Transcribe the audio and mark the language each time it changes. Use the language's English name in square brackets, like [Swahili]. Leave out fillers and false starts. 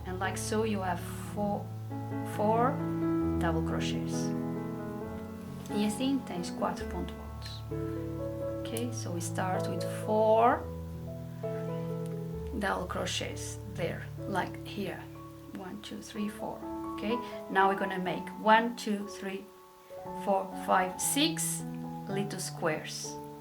[English] And like so you have four double crochets. [Portuguese] E assim tens 4 pontos altos. [English] Okay, so we start with 4 double crochets there, like here. 1, 2, 3, 4. Okay, now we're gonna make 1, 2, 3, 4, 5, 6 little squares.